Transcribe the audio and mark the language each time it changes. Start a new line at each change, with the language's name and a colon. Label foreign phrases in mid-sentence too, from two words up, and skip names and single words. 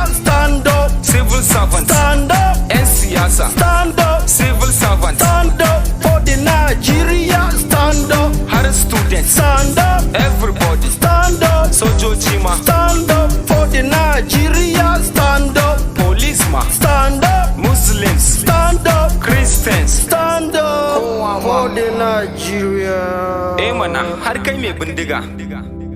English: Stand up. Civil servants. Stand up.
Hausa: Yan siyasa.
English: Stand up. Civil servants. Stand up for the Nigeria. Stand up.
Hausa: Har students.
English: Stand up. Everybody. Stand up.
Hausa: Sojoji ma.
English: Stand up for the Nigeria. Stand up.
Hausa: Police ma.
English: Stand up. Muslims. Stand up. Christians. Stand up for the Nigeria.
Hausa: Mana har kai mai bindiga.